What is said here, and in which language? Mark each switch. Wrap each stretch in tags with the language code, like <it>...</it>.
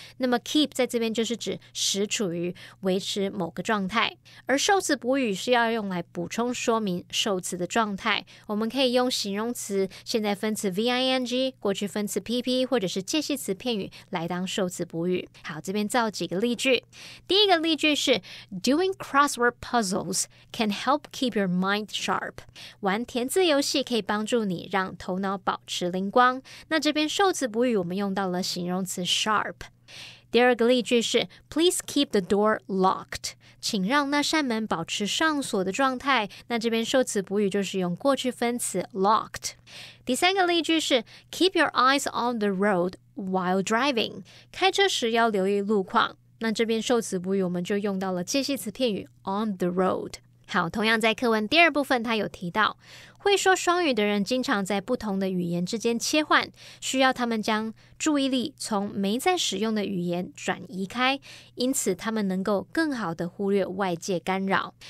<zh>那么 keep 在这边就是指使处于维持某个状态，而受词补语是要用来补充说明受词的状态。我们可以用形容词、现在分词 VING、过去分词 PP 或者是介系词片语来当受词补语。好，这边造几个例句。第一个例句是</zh> <en>Doing crossword puzzles can help keep your mind sharp。</en> <zh>玩填字游戏可以帮助你让头脑保持灵光。那这边受词补语我们用到了形容词 sharp。第二个例句是</zh> <en>Please keep the door locked。</en> <zh>请让那扇门保持上锁的状态。那这边受词补语就是用过去分词 locked。第三个例句是</zh> <en>Keep your eyes on the road while driving。</en> <zh>开车时要留意路况。那这边受词补语我们就用到了介系词片语 on the road。好，同样在课文第二部分他有提到，会说双语的人经常在不同的语言之间切换，需要他们将注意力从没在使用的语言转移开，因此他们能够更好的忽略外界干扰。</zh>